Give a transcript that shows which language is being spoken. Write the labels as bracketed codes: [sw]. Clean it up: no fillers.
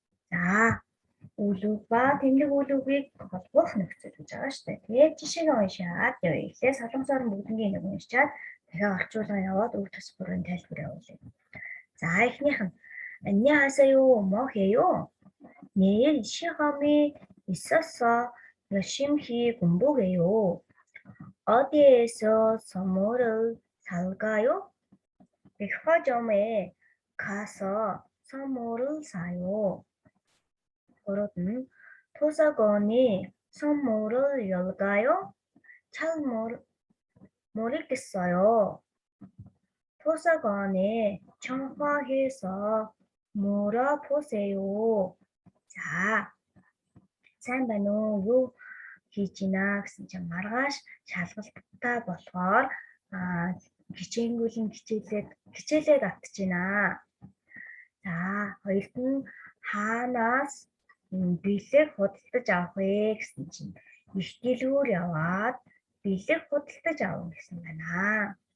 [mn] За үйл үг ба тэмдэг үйл үгийг холбох нөхцөл гэж байгаа шүү дээ. Тэгээд жишээг уншаад явъя. Эхлээд солонгосоор бүгднийг нэг уншаад дахиад орчуулга яваад үг тус бүрийн тайлбар явуулъя. За эхнийх нь [ko] 안녕하세요. 뭐 해요? 내일 시험이 있어서 열심히 공부해요. 어디에서 선물을 살까요? 백화점에 가서 선물을 사요. 그러든 도서관이 선물을 열까요? 잘 모르겠어요. 도서관에 전화해서 물어보세요. [mn] За, сайн байна уу? Юу хийж байна гэсэн чинь маргааш шалгалттай болохоор хичээнгүйлэн хичээлээд автж байна. За, хоёрт нь хаанаас бэлэг худалдаж авах вэ гэсэн чинь их дэлгүүр яваад бэлэг худалдаж авах гэсэн байна.